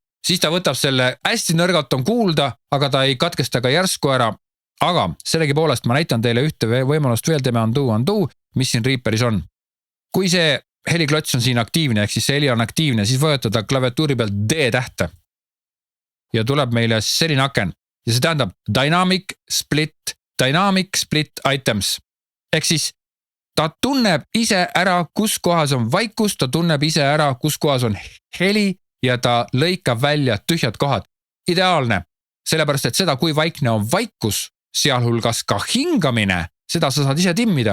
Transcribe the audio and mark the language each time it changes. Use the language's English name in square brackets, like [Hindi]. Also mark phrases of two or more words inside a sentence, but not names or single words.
[Estonian] Siis ta võtab selle hästi nõrgalt on kuulda, aga ta ei katkesta ka järsku ära. Aga sellegi poolest ma näitan teile ühte võimalust veel, teeme undo, mis siin Reaperis on. Kui see heliklots on siin aktiivne, ehk siis see heli on aktiivne, siis vajutada klaviatuuri pealt D-tähte. Ja tuleb meile selline aken. Ja see tähendab [English] dynamic split items. [Estonian] Ehk siis ta tunneb ise ära, kus kohas on vaikus, ta tunneb ise ära, kus kohas on heli ja ta lõikab välja tühjad kohad. Ideaalne, sellepärast et seda, kui vaikne on vaikus, sealhulgas ka hingamine, seda sa saad ise timmida.